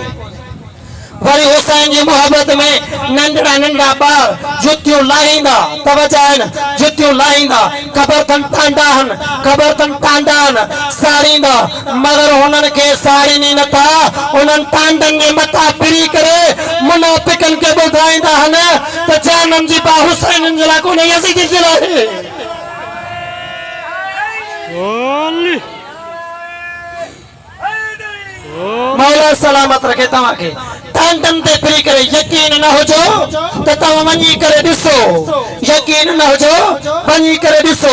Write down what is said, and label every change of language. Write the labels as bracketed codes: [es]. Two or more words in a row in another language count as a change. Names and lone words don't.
[sd] वरी हुसैन जी मोहब्बत में नंढड़ा नंढड़ा ॿार जुतियूं लाहींदा, तवजो आहे न, जुतियूं लाहींदा, ख़बर अथनि टांडा आहिनि, ख़बर अथनि टांडा आहिनि, साड़ींदा, मगर हुननि खे साड़ीनि नथा, उन्हनि टांडनि जे मथां फिरी करे मुनाफ़िकनि खे ॿुधाईंदा आहिनि त जानम जी बा हुसैन जे लाइ कोन्हे, यज़ीद जे लाइ। मौला सलामत रखे तव्हांखे। टांडनि ते फिरी करे यकीन न हुजो त तव्हां वञी करे ॾिसो, यकीन न हुजो वञी करे ॾिसो।